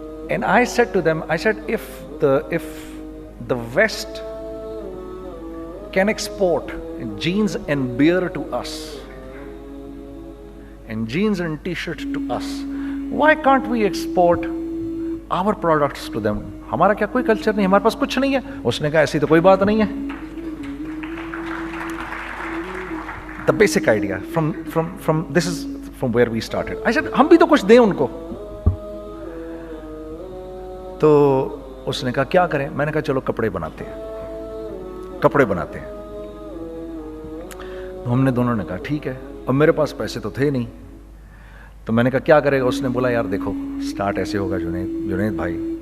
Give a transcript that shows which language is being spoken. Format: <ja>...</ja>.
<en>And I said to them, I said, if the West can export jeans and beer to us, and jeans and t-shirts to us, why can't we export our products to them?</en> <ur>ہمارا کیا کوئی culture نہیں, ہمارے پاس کچھ نہیں ہے. اس نے کہا ایسی تو کوئی بات نہیں ہے.</ur> <en>The basic idea from this is from where we started. I said,</en> <ur>ہم بھی تو کچھ دیں ان کو. تو اس نے کہا کیا کریں. میں نے کہا چلو کپڑے بناتے ہیں. ہم نے دونوں نے کہا ٹھیک ہے. اب میرے پاس پیسے تو تھے نہیں, تو میں نے کہا کیا کرے گا. اس نے بولا یار دیکھو, اسٹارٹ ایسے ہوگا جنید بھائی,</ur>